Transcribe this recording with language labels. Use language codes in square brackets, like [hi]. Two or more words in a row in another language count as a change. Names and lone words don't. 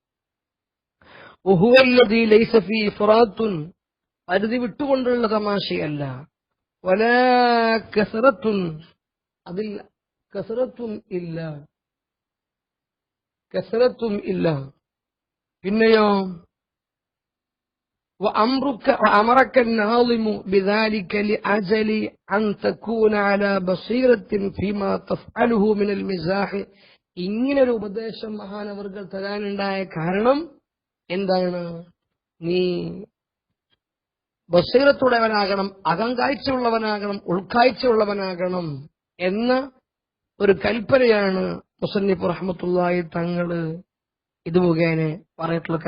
[ml] പരിധി വിട്ടുകൊണ്ടുള്ള തമാശയല്ല. [ar] ولا كثرة, [ml] അതിൽ കസറത്തും ഇല്ല. [ar] പിന്നെയോ وأمرك الناظم بذلك لأجل أن تكون على بصيرة فيما تفعله من المزاح. [ml] ഇങ്ങനൊരു ഉപദേശം മഹാനവർകൾ തരാനുണ്ടായ കാരണം എന്താണ്? നീ ബസീറത്തുള്ളവനാകണം, അകങ്കാഴ്ചയുള്ളവനാകണം, ഉൾക്കാഴ്ചയുള്ളവനാകണം എന്ന ഒരു കൽപ്പനയാണ് മുസന്നിഫ് റഹ്മത്തുള്ളാഹി തങ്ങള് ഇത് മുഖേന പറഞ്ഞിട്ടുള്ളത്.